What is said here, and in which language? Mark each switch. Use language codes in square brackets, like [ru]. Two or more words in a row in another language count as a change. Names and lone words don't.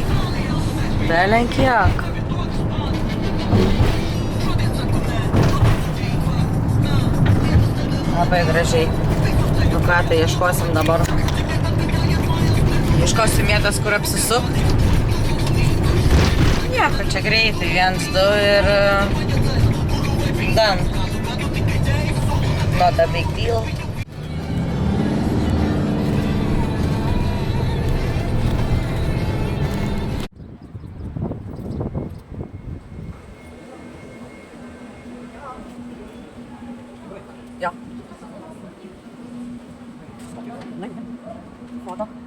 [lt] Belenkiek. Labai gražiai. Nu ką, tai ieškosim dabar. Ieškosim vietos, kur apsisukt. Nieko, čia greitai. 1, 2 ir... [en] done. Not a big deal. [lt] Ja. Foto.